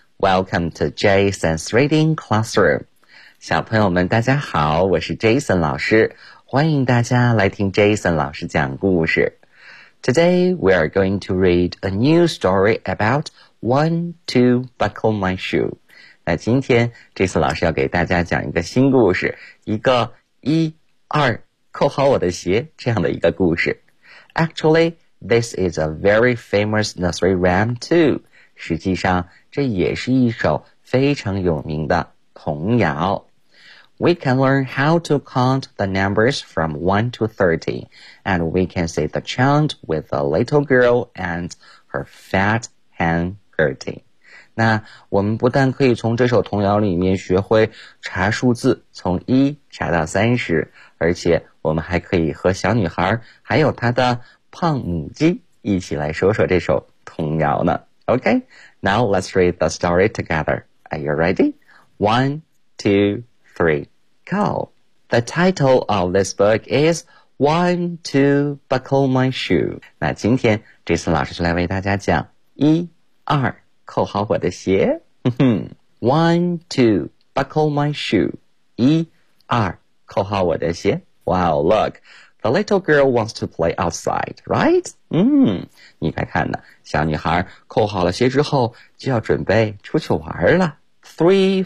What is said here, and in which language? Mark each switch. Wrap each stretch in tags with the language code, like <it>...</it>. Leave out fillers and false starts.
<en>Welcome to Jason's Reading Classroom.</en> <zh>小朋友们大家好，我是 Jason 老师，欢迎大家来听 Jason 老师讲故事。</zh> <en>Today we are going to read a new story about one to buckle my shoe。</en> <zh>那今天 Jason 老师要给大家讲一个新故事，一个一二扣好我的鞋这样的一个故事。</zh> <en>Actually, this is a very famous nursery rhyme too。</en> <zh>实际上这也是一首非常有名的童谣。</zh> <en>We can learn how to count the numbers from 1 to 30, and we can say the chant with a little girl and her fat hen Gertie.</en> <zh>那我们不但可以从这首童谣里面学会查数字，从1查到30，而且我们还可以和小女孩还有她的胖母鸡一起来说说这首童谣呢。</zh> <en>OK, now let's read the story together. Are you ready? 1, 2, 3, go. The title of this book is One to Buckle My Shoe.</en> <zh>那今天这次老师就来为大家讲一二扣好我的鞋。</zh> <en>One to Buckle My Shoe.</en> <zh>一二扣好我的鞋。</zh> <en>Wow, look. The little girl wants to play outside, right?</en> <zh>你快看呢，小女孩扣好了鞋之后就要准备出去玩了。</zh> <en>Three,</en>